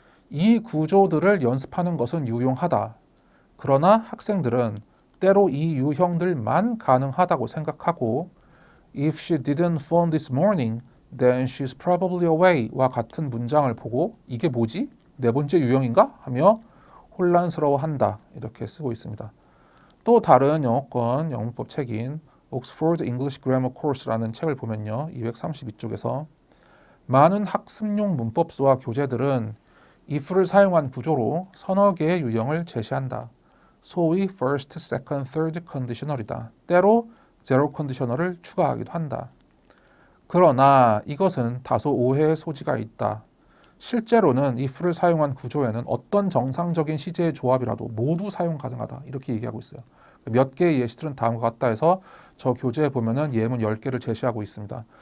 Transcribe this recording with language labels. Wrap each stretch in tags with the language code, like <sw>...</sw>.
<ko>이 구조들을 연습하는 것은 유용하다. 그러나 학생들은 때로 이 유형들만 가능하다고 생각하고</ko> <en>If she didn't phone this morning, then she's probably away</en> <ko>와 같은 문장을 보고 이게 뭐지? 네 번째 유형인가? 하며 혼란스러워한다. 이렇게 쓰고 있습니다. 또 다른 영어권 영문법 책인 Oxford English Grammar Course라는 책을 보면요. 232쪽에서 많은 학습용 문법수와 교재들은 if를 사용한 구조로 서너 개의 유형을 제시한다. 소위 first, second, third conditional이다. 때로 zero conditional을 추가하기도 한다. 그러나 이것은 다소 오해의 소지가 있다. 실제로는 if를 사용한 구조에는 어떤 정상적인 시제의 조합이라도 모두 사용 가능하다. 이렇게 얘기하고 있어요. 몇 개의 예시들은 다음과 같다 해서 저 교재에 보면은 예문 10개를 제시하고 있습니다.</ko>